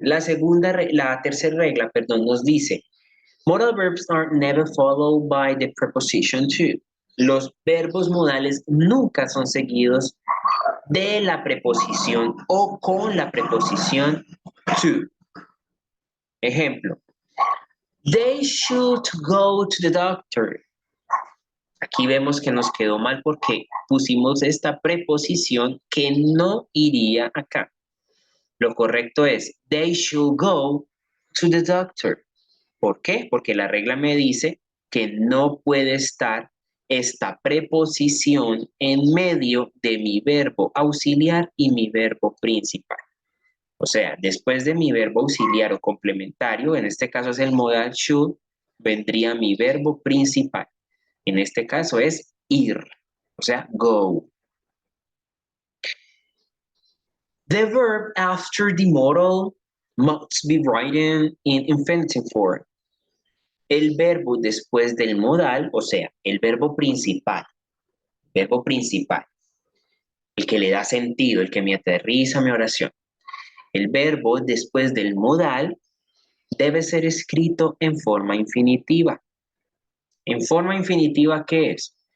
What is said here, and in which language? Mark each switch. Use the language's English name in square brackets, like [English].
[Spanish] La tercera regla, perdón, nos dice, [English] modal verbs are never followed by the preposition to. [Spanish] Los verbos modales nunca son seguidos de la preposición o con la preposición to. [English] Ejemplo, they should go to the doctor. [Spanish] Aquí vemos que nos quedó mal porque pusimos esta preposición que no iría acá. Lo correcto es, [English] they should go to the doctor. [Spanish] ¿Por qué? Porque la regla me dice que no puede estar esta preposición en medio de mi verbo auxiliar y mi verbo principal. O sea, después de mi verbo auxiliar o complementario, en este caso es el modal should, vendría mi verbo principal. En este caso es ir, o sea, go. [English] The verb after the modal must be written in infinitive form. [Spanish] El verbo después del modal, o sea, el verbo principal, el que le da sentido, el que me aterriza mi oración. El verbo después del modal debe ser escrito en forma infinitiva. ¿En forma infinitiva qué es?